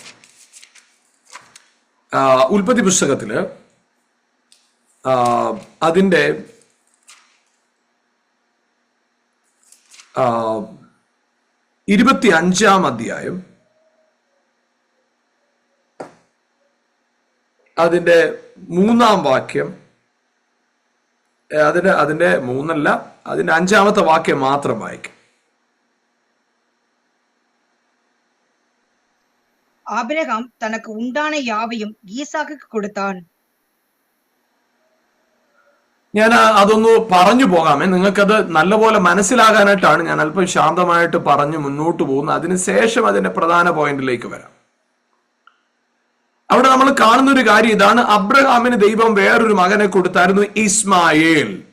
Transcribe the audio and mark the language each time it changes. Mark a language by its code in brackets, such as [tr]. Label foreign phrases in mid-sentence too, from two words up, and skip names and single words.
[ml] ഉൽപ്പത്തി പുസ്തകത്തില് അതിന്റെ 25-ാം അധ്യായം അതിന്റെ 3-ാം വാക്യം, അതിന്റെ 3അല്ല, അതിന്റെ 5-ാമത്തെ വാക്യം മാത്രം വായിക്കും. [ta] ஆபிரகாம் தனக்கு உண்டான யாவையும் ஈசாக்குக்கு கொடுத்தான். [ml] ഞാൻ അതൊന്ന് പറഞ്ഞു പോകാമേ. നിങ്ങൾക്കത് നല്ലപോലെ മനസ്സിലാകാനായിട്ടാണ് ഞാൻ അല്പം ശാന്തമായിട്ട് പറഞ്ഞു മുന്നോട്ട് പോകുന്നത്. അതിനുശേഷം അതിന്റെ പ്രധാന പോയിന്റിലേക്ക് വരാം. അവിടെ നമ്മൾ കാണുന്ന ഒരു കാര്യം ഇതാണ്. അബ്രഹാമിന് ദൈവം വേറൊരു മകനെ കൊടുത്തായിരുന്നു, ഇസ്മായേൽ.